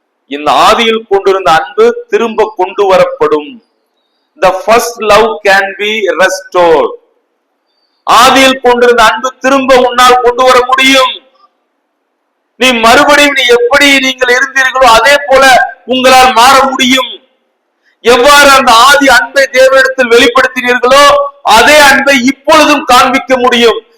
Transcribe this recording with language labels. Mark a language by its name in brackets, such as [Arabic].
[Tamil] இந்த ஆதியில் கொண்டிருந்த அன்பு திரும்ப கொண்டு வரப்படும். [English] The first love can be restored. [Tamil] ஆதியில் கொண்டிருந்த அன்பு திரும்ப உன்னால் கொண்டு வர முடியும். நீ மறுபடியும் நீ எப்படி நீங்கள் இருந்தீர்களோ அதே போல உங்களால் மாற முடியும். எவ்வாறு அந்த ஆதி அன்பை தேவனிடத்தில் வெளிப்படுத்தினீர்களோ அதே அன்பை இப்பொழுதும் காண்பிக்க முடியும்.